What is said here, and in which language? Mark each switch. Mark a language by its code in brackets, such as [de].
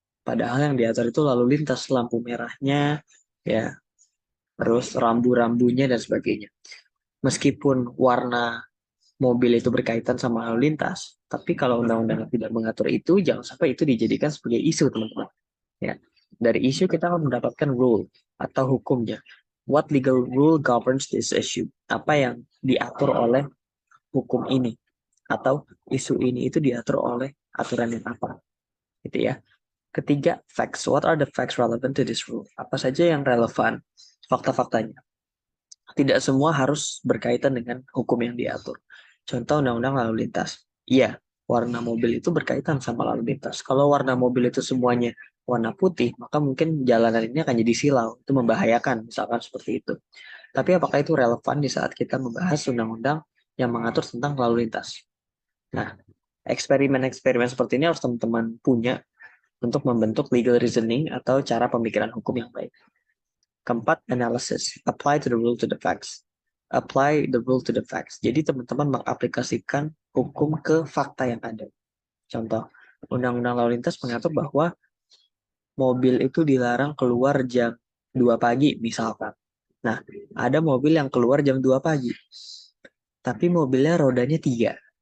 [id] Padahal yang diatur itu lalu lintas, lampu merahnya, ya, terus rambu-rambunya dan sebagainya. Meskipun warna mobil itu berkaitan sama lalu lintas, tapi kalau undang-undang tidak mengatur itu, jangan sampai itu dijadikan sebagai isu, teman-teman. Ya, dari isu kita akan mendapatkan rule atau hukumnya. [en] What legal rule governs this issue? [id] Apa yang diatur oleh hukum ini atau isu ini itu diatur oleh aturan yang apa? Gitu ya. Ketiga, facts. [en] What are the facts relevant to this rule? [id] Apa saja yang relevan fakta-faktanya? Tidak semua harus berkaitan dengan hukum yang diatur. Contoh undang-undang lalu lintas. Iya, warna mobil itu berkaitan sama lalu lintas. Kalau warna mobil itu semuanya warna putih, maka mungkin jalanan ini akan jadi silau. Itu membahayakan, misalkan seperti itu. Tapi apakah itu relevan di saat kita membahas undang-undang yang mengatur tentang lalu lintas? Nah, eksperimen-eksperimen seperti ini harus teman-teman punya untuk membentuk legal reasoning atau cara pemikiran hukum yang baik. Keempat, analysis. [en] Apply to the rule to the facts. Apply the rule to the facts. [id] Jadi teman-teman mengaplikasikan hukum ke fakta yang ada. Contoh, Undang-Undang Lalu Lintas mengatur bahwa mobil itu dilarang keluar jam 2 pagi, misalkan. Nah, ada mobil yang keluar jam 2 pagi, tapi mobilnya rodanya 3.